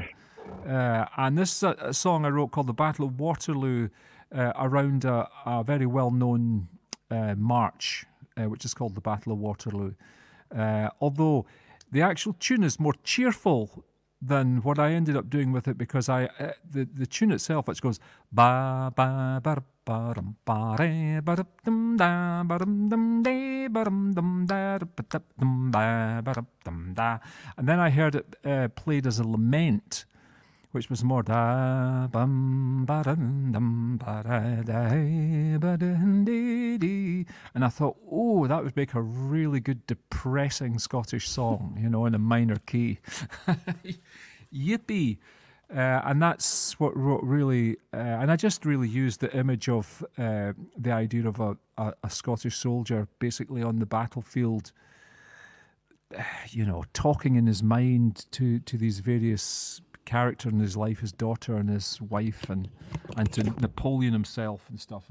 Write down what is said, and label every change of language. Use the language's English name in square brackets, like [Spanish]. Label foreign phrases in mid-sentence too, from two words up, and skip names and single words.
[English] And this is a song I wrote called The Battle of Waterloo around a very well-known march, which is called the Battle of Waterloo. Although the actual tune is more cheerful than what I ended up doing with it, because the tune itself, which goes ba ba ba ba dum ba re ba dum da ba dum de ba dum da dum ba ba dum da, and then I heard it played as a lament, which was more da bum ba dum ba da ba dee, and I thought, oh, that would make a really good depressing Scottish song, in a minor key. Yippee! And that's what really, and I just really used the image of the idea of a Scottish soldier basically on the battlefield, talking in his mind to these various character in his life, his daughter and his wife, and to Napoleon himself and stuff.